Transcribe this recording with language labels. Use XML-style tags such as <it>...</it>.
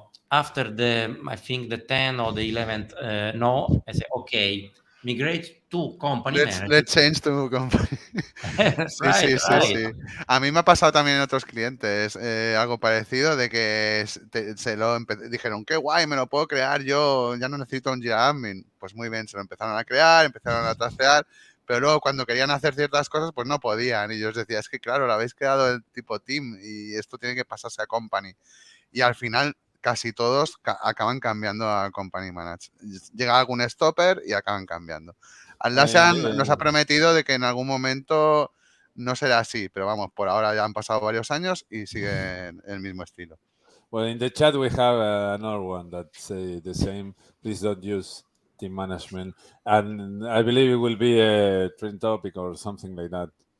<en>After I think the 10 or the 11th no, I say, okay, migrate to company manager. Let's change to company. Sí, Right,</en> <es>sí, sí,</es> <en>right.</en> <es>sí. A mí me ha pasado también en otros clientes algo parecido, de que dijeron, qué guay, me lo puedo crear yo, ya no necesito un Jira Admin. Pues muy bien, se lo empezaron a crear, empezaron a trastear, pero luego cuando querían hacer ciertas cosas, pues no podían. Y yo os decía, es que claro, lo habéis creado el tipo team y esto tiene que pasarse a company. Y al final casi todos acaban cambiando a company managed. Llega algún stopper y acaban cambiando. Atlassian nos ha prometido de que en algún momento no será así, pero vamos, por ahora ya han pasado varios años y sigue el mismo estilo.</es> <en>Well, in the chat we have another one that say the same. Please don't use team management, and I believe it will be a trend topic or something like that.</en>